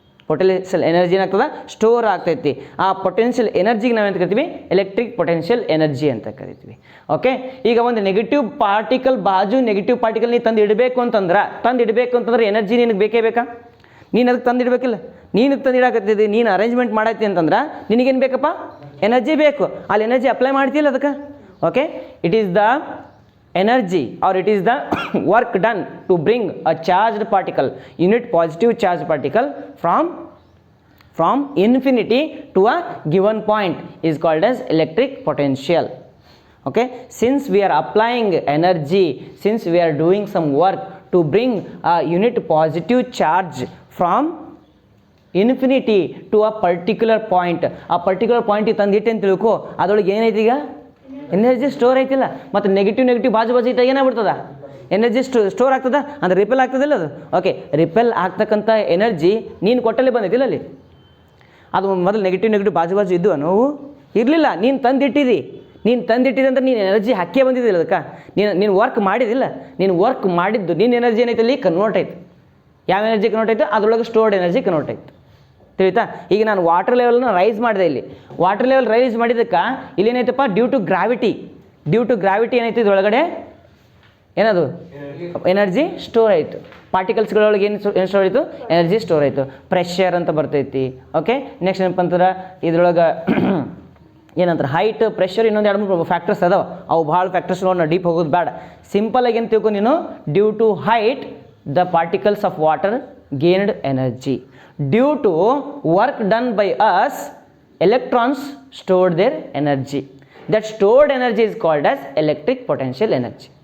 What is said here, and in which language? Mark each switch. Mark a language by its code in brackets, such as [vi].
[kn] Potential energy ಏನಾಗ್ತದೆ, store ಆಗ್ತೈತಿ. ಆ ಪೊಟೆನ್ಷಿಯಲ್ ಎನರ್ಜಿಗೆ ನಾವೇನು ಕರಿತೀವಿ, ಎಲೆಕ್ಟ್ರಿಕ್ ಪೊಟೆನ್ಷಿಯಲ್ ಎನರ್ಜಿ ಅಂತ ಕರಿತೀವಿ. ಓಕೆ. ಈಗ ಒಂದು ನೆಗೆಟಿವ್ ಪಾರ್ಟಿಕಲ್ ನೀ ತಂದು ಇಡಬೇಕು ಅಂತಂದ್ರೆ ಎನರ್ಜಿ ನಿನಗೆ ಬೇಕೇ ಬೇಕಾ? ನೀನು ಅದಕ್ಕೆ ತಂದಿಡಬೇಕಿಲ್ಲ. ನೀನು ತಂದಿಡಾಕತ್ತಿದ್ದಿ, ನೀನು ಅರೇಂಜ್ಮೆಂಟ್ ಮಾಡತ್ತಿ ಅಂತಂದ್ರೆ ನಿನಗೇನು ಬೇಕಪ್ಪ, ಎನರ್ಜಿ ಬೇಕು. ಅಲ್ಲಿ ಎನರ್ಜಿ ಅಪ್ಲೈ ಮಾಡ್ತಿಲ್ಲ ಅದಕ್ಕೆ. Okay. [en] It is the energy or it is the work done to bring a charged particle, unit positive charged particle from infinity to a given point is called as electric potential. Okay, since we are applying energy, since we are doing some work to bring a unit positive charge from infinity to a particular point, [kn] ಆ particular point ತಂದಿಟ್ಟೆ ಅಂತ ತಿಳ್ಕೊ, ಅದರೊಳಗೆ ಏನೈತಿ, ಈಗ energy store ಐತಿಲ್ಲ. ಮತ್ತು negative ಬಾಜು ಇಟ್ಟಾಗ ಏನಾಗ್ಬಿಡ್ತದ, energy store ಆಗ್ತದ, ಅಂದರೆ ರಿಪೆಲ್ ಆಗ್ತದಿಲ್ಲ ಅದು. ಓಕೆ. ರಿಪೆಲ್ ಆಗ್ತಕ್ಕಂಥ ಎನರ್ಜಿ ನೀನು ಕೊಟ್ಟಲ್ಲಿ ಬಂದೈತಿಲ್ಲ ಅಲ್ಲಿ. ಅದು ಮೊದಲು ನೆಗೆಟಿವ್ ಬಾಜು ಇದ್ದು ನೋವು ಇರಲಿಲ್ಲ, ನೀನು ತಂದಿಟ್ಟಿದ್ದಿ ಅಂದ್ರೆ ನೀನು ಎನರ್ಜಿ ಹಾಕೇ ಬಂದಿದ್ದಿಲ್ಲ ಅದಕ್ಕೆ. ನೀನು ವರ್ಕ್ ಮಾಡಿದಿಲ್ಲ, ನೀನು ವರ್ಕ್ ಮಾಡಿದ್ದು ನಿನ್ನ ಎನರ್ಜಿ ಏನೈತೆ ಅಲ್ಲಿ ಕನ್ವರ್ಟ್ ಆಯ್ತು. ಯಾವ ಎನರ್ಜಿ ಕನ್ವರ್ಟ್ ಆಯಿತು, ಅದರೊಳಗೆ ಸ್ಟೋರ್ಡ್ ಎನರ್ಜಿ ಕನ್ವರ್ಟ್ ಆಯಿತು. ತಿಳಿತಾ? ಈಗ ನಾನು ವಾಟರ್ ಲೆವೆಲ್ನ ರೈಸ್ ಮಾಡಿದೆ. ಇಲ್ಲಿ ವಾಟರ್ ಲೆವೆಲ್ ರೈಸ್ ಮಾಡಿದ್ದಕ್ಕೆ ಇಲ್ಲೇನೈತಪ್ಪ, ಡ್ಯೂ ಟು ಗ್ರಾವಿಟಿ ಏನೈತಿ, ಇದರೊಳಗಡೆ ಏನದು ಎನರ್ಜಿ ಸ್ಟೋರ್ ಆಯಿತು. ಪಾರ್ಟಿಕಲ್ಸ್ಗಳೊಳಗೆ ಏನು ಸ್ಟೋರ್ ಆಯಿತು, ಎನರ್ಜಿ ಸ್ಟೋರ್ ಆಯಿತು. ಪ್ರೆಷರ್ ಅಂತ ಬರ್ತೈತಿ. ಓಕೆ. ನೆಕ್ಸ್ಟ್ ಏನಪ್ಪ ಅಂತಂದ್ರೆ ಇದ್ರೊಳಗೆ ಏನಂತಾರೆ, ಹೈಟ್, ಪ್ರೆಷರ್, ಇನ್ನೊಂದು 2-3 ಫ್ಯಾಕ್ಟರ್ಸ್ ಅದಾವೆ. ಅವು ಭಾಳ ಫ್ಯಾಕ್ಟರ್ಸ್ ನೋಡಿ ಡೀಪ್ ಹೋಗೋದು ಬೇಡ. ಸಿಂಪಲಾಗಿ ಏನು ತಿಳ್ಕೊ ನೀನು, [en] Due to height the particles of water gained energy. Due to work done by us, electrons stored their energy. That stored energy is called as electric potential energy.